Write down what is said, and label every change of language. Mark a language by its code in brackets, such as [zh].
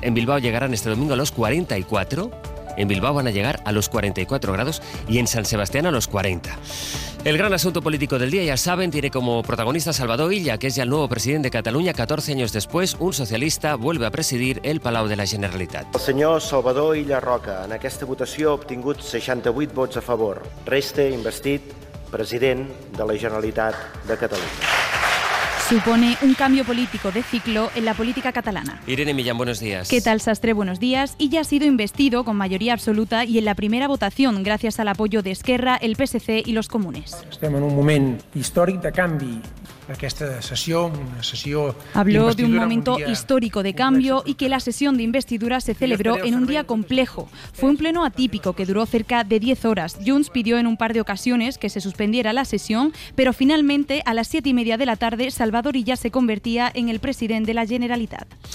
[es] En Bilbao llegarán este domingo a los 44. En Bilbao van a llegar a los 44 grados y en San Sebastián a los 40. El gran asunto político del día, ya saben, tiene como protagonista Salvador Illa, que es ya el nuevo presidente de Cataluña. 14 años después, un socialista vuelve a presidir el Palau de la Generalitat. [ca] El senyor Salvador Illa Roca, en aquesta votació ha obtingut 68 vots a favor. Resta investit president de la Generalitat de Catalunya. [es] Supone un cambio político de ciclo en la política catalana. Irene Millán, buenos días. ¿Qué tal, Sastre? Buenos días. Y ya ha sido investido con mayoría absoluta y en la primera votación, gracias al apoyo de Esquerra, el PSC y los comunes. [ca] Estem en un moment històric de canvi. Aquesta sessió, una sessió... [es] Habló de un momento histórico de cambio y que la sesión de investidura se celebró en un día complejo. Fue un pleno atípico que duró cerca de 10 horas. Junts pidió en un par de ocasiones que se suspendiera la sesión, pero finalmente, a las 7 y media de la tarde, Salvador Illa se convertía en el presidente de la Generalitat.